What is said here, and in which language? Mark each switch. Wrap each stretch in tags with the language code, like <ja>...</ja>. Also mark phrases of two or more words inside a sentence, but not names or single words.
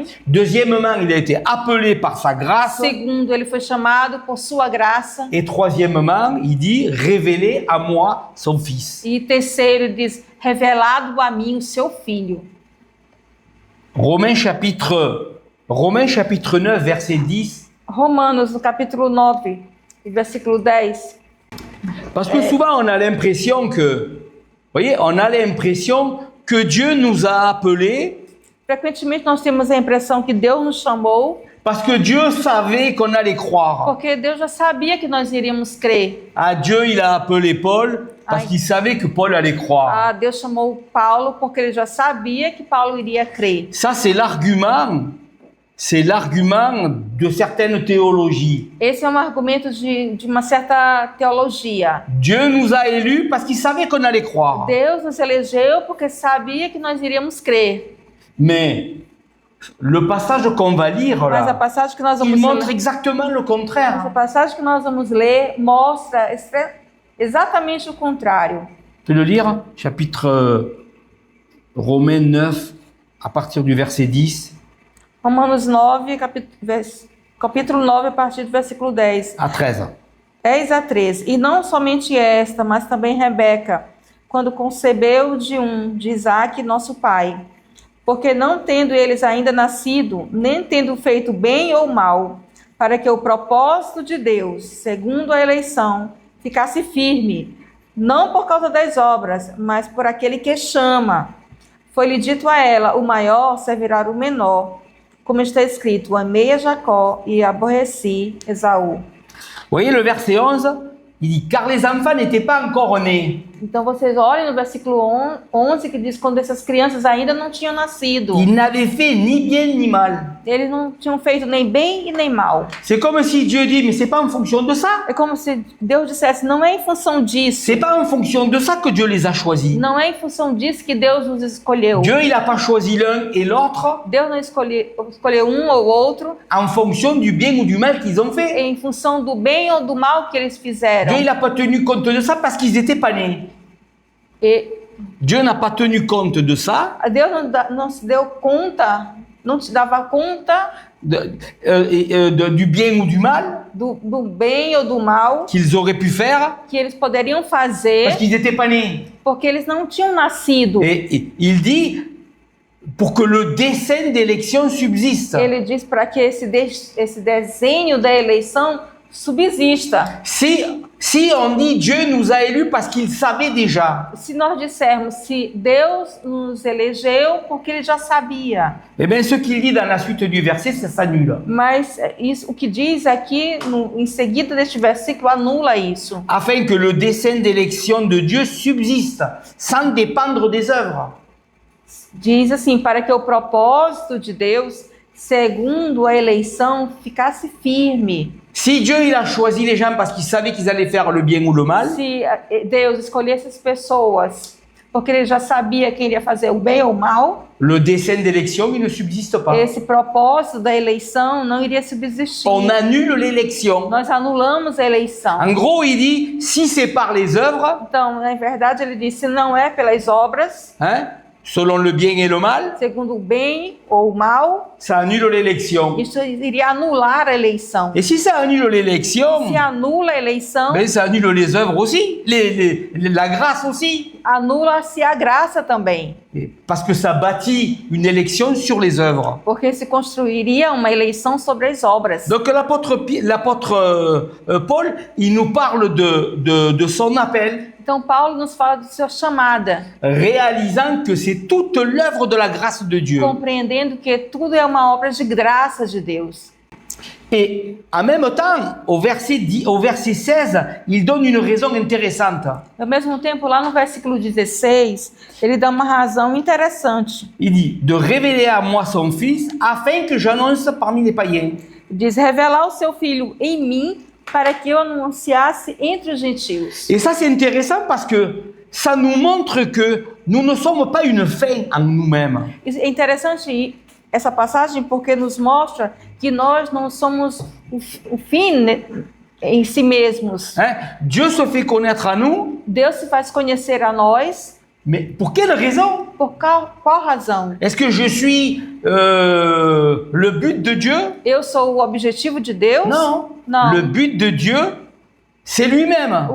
<fr>Deuxièmement, il a été appelé par sa grâce.</fr> <pt>Segundo, ele foi chamado por sua graça.</pt> <fr>Et troisièmement, il dit révélé à moi son fils.</fr> <pt>E terceiro, ele diz, revelado a mim o seu filho.</pt> <fr>Romains chapitre 9, verset 10.</fr> <pt>Romanos, no capítulo 9, versículo 10.</pt> <fr>Parce que souvent, on a l'impression que, voyez, on a l'impression que Dieu nous a appelés</fr> <pt>Frequentemente nós temos a impressão que Deus nos chamou</pt> <fr>parce que Dieu savait qu'on allait croire.</fr> <pt>porque Deus já sabia que nós iríamos crer.</pt> <fr>Ah, Dieu, il a appelé Paul parce qu'il savait que Paul allait croire.</fr> <pt>Ah, Deus chamou Paulo porque ele já sabia que Paulo iria crer.</pt> <fr>Ça, c'est l'argument de certaines théologies.</fr> <pt>Esse é um argumento de uma certa teologia.</pt> <fr>Dieu nous a élus parce qu'il savait qu'on allait croire.</fr> <pt>Deus nos elegeu porque sabia que nós iríamos crer.</pt> <fr>Mais le passage qu'on va lire</fr> <pt>Mas a</pt> <fr>là,</fr> <pt>passagem que nós</pt> <fr>il</fr> <pt>vamos</pt> <fr>montre</fr> <pt>ler,</pt> <fr>exactement le</fr> <pt>essa</pt> <fr>contraire.</fr> <pt>passagem que nós vamos ler mostra exatamente o contrário.</pt> <fr>Je vais le lire, chapitre Romains 9, à partir du verset 10</fr> <pt>Romanos 9, capítulo 9, a partir do versículo 10.</pt> <fr>à 13.</fr> <pt>10 a 13. E não somente esta, mas também Rebeca, quando concebeu de Isaque, nosso pai. Porque não tendo eles ainda nascido, nem tendo feito bem ou mal, para que o propósito de Deus, segundo a eleição, ficasse firme, não por causa das obras, mas por aquele que chama. Foi-lhe dito a ela, o maior servirá o menor. Como está escrito, amei a Jacó e aborreci Esaú.</pt> <fr>Vous voyez le verset 11, il dit « Car les enfants n'étaient pas encore nés.</fr> <pt>Então vocês olhem no versículo 11 que diz quando essas crianças ainda não tinham nascido.</pt> <fr>Ils n'avaient fait ni bien ni mal.</fr> <pt>Eles não tinham feito nem bem e nem mal.</pt> <fr>C'est comme si Dieu dit « Mais c'est pas en fonction de ça.</fr> <pt>É como se Deus dissesse, não é em função disso.</pt> <fr>C'est pas en fonction de ça que Dieu les a choisis.</fr> <pt>Não é em função disso que Deus nos escolheu.</pt> <fr>Dieu, il n'a pas choisi l'un et l'autre</fr> <pt>Deus não escolheu um ou outro</pt> <fr>en fonction du bien ou du mal qu'ils ont fait.</fr> <pt>em função do bem ou do mal que eles fizeram.</pt> <fr>Dieu, il n'a pas tenu compte de ça parce qu'ils n'étaient pas nés.</fr> <pt>E</pt> <fr>Dieu n'a pas tenu compte de ça</fr> <pt>Deus não se deu conta, não se dava conta</pt> <fr>du bien ou du mal</fr> <pt>do bem ou do mal</pt> <fr>qu'ils auraient pu faire</fr> <pt>que eles poderiam fazer</pt> <fr>parce qu'ils n'étaient pas nés.</fr> <pt>porque eles não tinham nascido.</pt> <fr>Et il dit pour que le dessein d'élection subsiste.</fr> <pt>Ele diz para que esse desenho da eleição subsista.</pt> <fr>Si Si on dit Dieu nous a élus parce qu'il savait déjà,</fr> <pt>Se nós dissermos se Deus nos elegeu porque ele já sabia,</pt> <fr>eh bien ce qu'il dit dans la suite du verset, ça s'annule.</fr> <pt>mas isso, o que diz aqui em seguida deste versículo anula isso.</pt> <fr>Afin que le dessein d'élection de Dieu subsiste sans dépendre des œuvres.</fr> <pt>Diz assim, para que o propósito de Deus, segundo a eleição, ficasse firme.</pt> <fr>Si Dieu il a choisi les gens parce qu'il savait qu'ils allaient faire le bien ou le mal,</fr> <pt>Se Deus escolhesse as pessoas porque ele já sabia quem iria fazer o bem ou o mal,</pt> <fr>le dessein d'élection il ne subsiste pas.</fr> <pt>esse propósito da eleição não iria subsistir.</pt> <fr>On annule l'élection.</fr> <pt>Nós anulamos a eleição.</pt> <fr>En gros, il dit, si c'est par les œuvres,</fr> <pt>Então, na verdade, ele disse, não é pelas obras,</pt> <fr>hein, selon le bien et le mal,</fr> <pt>segundo o bem ou o mal,</pt> <fr>ça annule l'élection.</fr> <pt>isso iria anular a eleição.</pt> <fr>Et si ça annule l'élection,</fr> <pt>Se anula a eleição,</pt> <fr>ben ça annule les œuvres aussi, la grâce aussi.</fr> <pt>anula-se a graça também.</pt> <fr>Parce que ça bâtit une élection sur les œuvres.</fr> <pt>Porque se construiria uma eleição sobre as obras.</pt> <fr>Donc l'apôtre Paul, il nous parle de son appel,</fr> <pt>Então, Paulo nos fala de sua chamada,</pt> <fr>réalisant que c'est toute l'œuvre de la grâce de Dieu.</fr> <pt>compreendendo que tudo é uma obra de graça de Deus.</pt> <fr>Et en même temps, au verset 16, il donne une raison intéressante.</fr> <pt>Ao mesmo tempo, lá no versículo 16, ele dá uma razão interessante.</pt> <fr>Il dit, de révéler à moi son fils, afin que j'annonce parmi les païens.</fr> <pt>Diz, revelar o seu filho em mim, para que eu anunciasse entre os gentios.</pt> <fr>Et ça, c'est intéressant parce que ça nous montre que nous ne sommes pas une fin en nous-mêmes.</fr> <pt>É interessante essa passagem porque nos mostra que nós não somos o fim em si mesmos.</pt> <fr>Hein? Dieu se fait connaître à nous,</fr> <pt>Deus se faz conhecer a nós.</pt> <fr>mais pour quelle raison?</fr> <pt>Por qual razão?</pt> <fr>Est-ce que je suis le but de Dieu?</fr> <pt>Eu sou o objetivo de Deus?</pt> <fr>Non.</fr> <pt>Não.</pt> <fr>Le but de Dieu, c'est lui-même.</fr>